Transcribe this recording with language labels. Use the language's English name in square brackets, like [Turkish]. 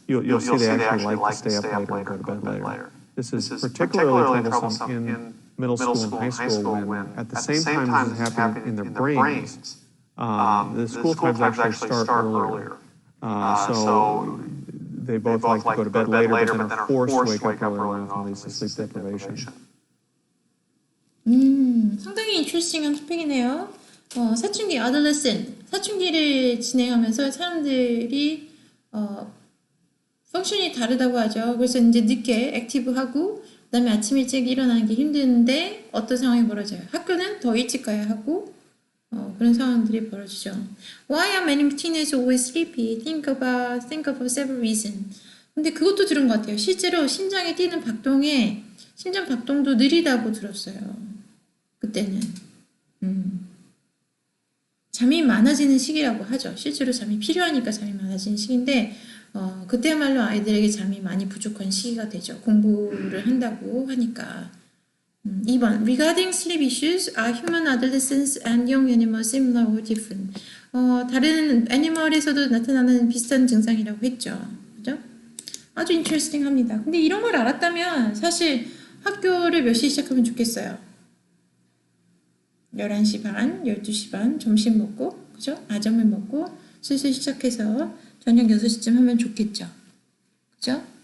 [English] You'll see they actually like to stay up later and go to bed later. This is particularly troublesome in middle school and high school when at the same time this is happening in their brains, the school times actually start earlier. So they both like to go to bed later, but then are forced to wake up early enough and leads to sleep deprivation. [Korean] 상당히 인트레스팅한 토픽이네요. 사춘기, adolescent, 사춘기를 진행하면서 사람들이 펑션이 다르다고 하죠. 그래서 이제 늦게 액티브하고 그다음에 아침 일찍 일어나는 게 힘든데 어떤 상황이 벌어져요? 학교는 더 일찍 가야 하고 그런 상황들이 벌어지죠. [English] Why are many teenagers always sleepy? Think of several reasons. [Korean] 근데 그것도 들은 것 같아요. 실제로 심장이 뛰는 심장 박동도 느리다고 들었어요. 그때는. 잠이 많아지는 시기라고 하죠. 실제로 잠이 필요하니까 잠이 많아지는 시기인데 그때야말로 아이들에게 잠이 많이 부족한 시기가 되죠. 공부를 한다고 하니까. 2번. [English] Regarding sleep issues, are human adolescents and young animals similar or different? [Korean] 다른 애니멀에서도 나타나는 비슷한 증상이라고 했죠. 그죠? 아주 인트레스팅합니다. 근데 이런 걸 알았다면 사실 학교를 몇 시에 시작하면 좋겠어요? 11시 반, 12시 반 점심 먹고 그죠? 아점을 먹고 슬슬 시작해서 저녁 6시쯤 하면 좋겠죠. 그죠?